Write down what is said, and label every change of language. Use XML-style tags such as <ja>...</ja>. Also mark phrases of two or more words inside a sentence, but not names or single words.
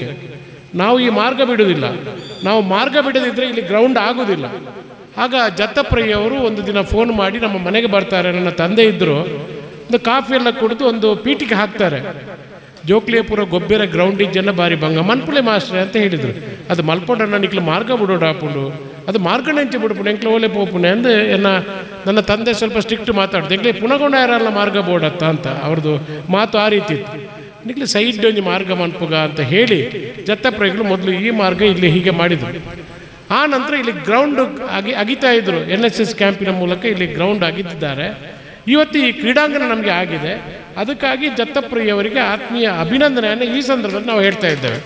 <kn>ನಾವು ಈ ಮಾರ್ಗ ಬಿಡುವುದಿಲ್ಲ, ನಾವು ಮಾರ್ಗ ಬಿಡದಿದ್ದರೆ ಇಲ್ಲಿ ಗ್ರೌಂಡ್ ಆಗುವುದಿಲ್ಲ. ಆಗ ಜತ್ತಪ್ರೈಯವರು ಒಂದು ದಿನ ಫೋನ್ ಮಾಡಿ ನಮ್ಮ ಮನೆಗೆ ಬರ್ತಾರೆ. ನನ್ನ ತಂದೆ ಇದ್ದರು, ಒಂದು ಕಾಫಿ ಎಲ್ಲ ಕುಡಿದು ಒಂದು ಪೀಠಿಗೆ ಹಾಕ್ತಾರೆ.</kn> <tcy>ಜೋಕ್ಲಿಯಪುರ ಗೊಬ್ಬರ ಗ್ರೌಂಡ್ ಇಜ್ಜನ್ನ ಬಾರಿ ಬಂಗ ಮನ್ಪುಳೆ ಮಾಸ್ಟ್ರೆ</tcy> <kn>ಅಂತ ಹೇಳಿದರು.</kn> <tcy>ಅದು ಮಲ್ಪೊಂಡ ನಿಕ್ಲು ಮಾರ್ಗ ಬಿಡೋಡು ಹಾಪುಂಡು, ಅದು ಮಾರ್ಗ ನೆಂಚಿ ಬಿಡ್ಪುಣೆ ಎಂಕ್ಲು ಓಲೆ ಪೋಪುಣೆ</tcy> <kn>ಅಂದು ನನ್ನ ತಂದೆ ಸ್ವಲ್ಪ ಸ್ಟ್ರಿಕ್ಟ್ ಮಾತಾಡ್ದು.</kn> <tcy>ಎಂಕ್ಲೆ ಪುನಗೊಂಡ ಯಾರಲ್ಲ ಮಾರ್ಗ ಬೋಡತ್ತ</tcy> <kn>ಅಂತ ಅವ್ರದ್ದು ಮಾತು ಆ ರೀತಿ ಇತ್ತು.</kn> <tcy>ನಿಕ್ಲೆ ಸೈಡ್ ಒಂಜಿ ಮಾರ್ಗ ಮನ್ಪುಗ</tcy> <kn>ಅಂತ ಹೇಳಿ ಜತ್ತಪ್ರೈಗಳು ಮೊದಲು ಈ ಮಾರ್ಗ ಇಲ್ಲಿ ಹೀಗೆ ಮಾಡಿದರು. ಆ ನಂತರ ಇಲ್ಲಿ ಗ್ರೌಂಡ್ ಅಗಿತಾ ಇದ್ರು. NSS ಕ್ಯಾಂಪಿನ ಮೂಲಕ ಇಲ್ಲಿ ಗ್ರೌಂಡ್ ಆಗಿದ್ದಾರೆ. ಇವತ್ತು ಈ ಕ್ರೀಡಾಂಗಣ ನಮಗೆ ಆಗಿದೆ. ಅದಕ್ಕಾಗಿ ಜತ್ತಪ್ರೈಯವರಿಗೆ ಆತ್ಮೀಯ ಅಭಿನಂದನೆಯನ್ನು ಈ ಸಂದರ್ಭದಲ್ಲಿ ನಾವು ಹೇಳ್ತಾ ಇದ್ದೇವೆ.</kn>